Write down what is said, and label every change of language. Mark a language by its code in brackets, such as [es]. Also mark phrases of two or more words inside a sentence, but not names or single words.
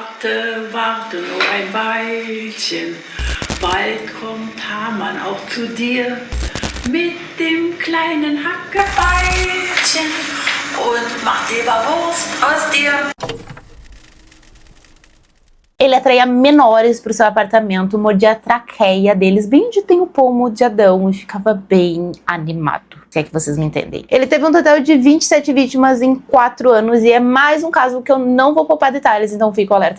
[de] Warte, warte nur ein Weilchen. Bald kommt Hamann auch zu dir mit dem kleinen Hackebeilchen und macht Leberwurst aus dir. [pt] Ele atraía menores para o seu apartamento, mordia a traqueia deles, bem onde tem o pomo de Adão, e ficava bem animado, se é que vocês me entendem. Ele teve um total de 27 vítimas em 4 anos, e é mais um caso que eu não vou poupar detalhes, então fico alerta.